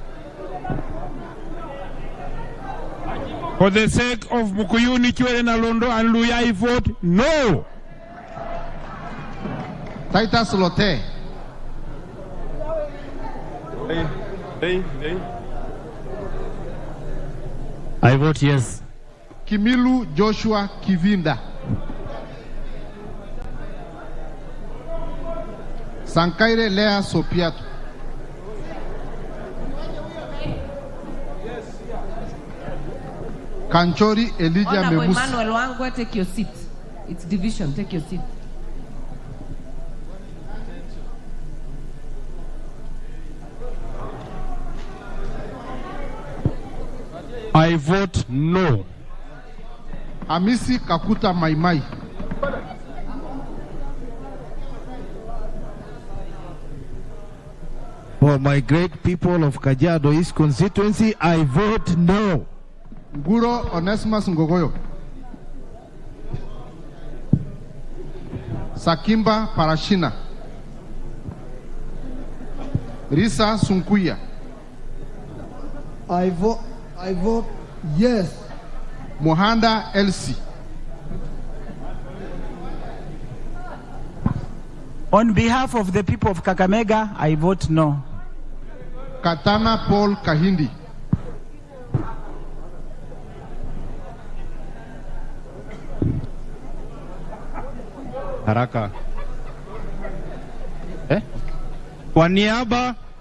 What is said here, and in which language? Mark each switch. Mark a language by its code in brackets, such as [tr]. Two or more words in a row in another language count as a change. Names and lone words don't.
[en] For the sake of Mukuyuni, Chwele Nalondo and Luya, I vote no. Titus Lote. I vote yes. Kimilu Joshua Kivinda. Sankaire Lea Sopiato. Kanchori Elijah Honorable Mebusi. Emmanuel Wangwe, take your seat. It's division, take your seat. I vote no. Amisi Kakuta Maimai. For my great people of Kajiado East constituency, I vote no. Nguro Onesimus Ngogoyo. Sakimba Parashina. Risa Sunkuya. I vote yes. Mohanda Elsie. On behalf of the people of Kakamega, I vote no. Katana Paul Kahindi. [sw] Haraka. Kwa niaba